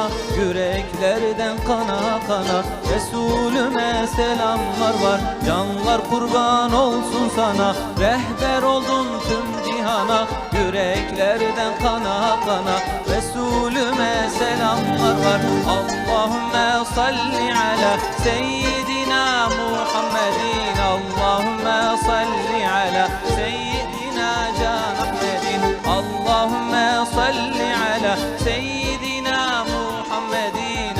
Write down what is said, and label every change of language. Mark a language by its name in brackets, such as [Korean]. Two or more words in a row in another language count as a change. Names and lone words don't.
[Turkish] Yüreklerden kana kana Resulüme selamlar var. Canlar kurban olsun sana, rehber oldun tüm cihana. Yüreklerden kana kana Resulüme selamlar var. [Arabic] اللهم صل على سيدنا محمد. اللهم صل على سيدنا جان أحمد. اللهم صل على سيدنا محمد.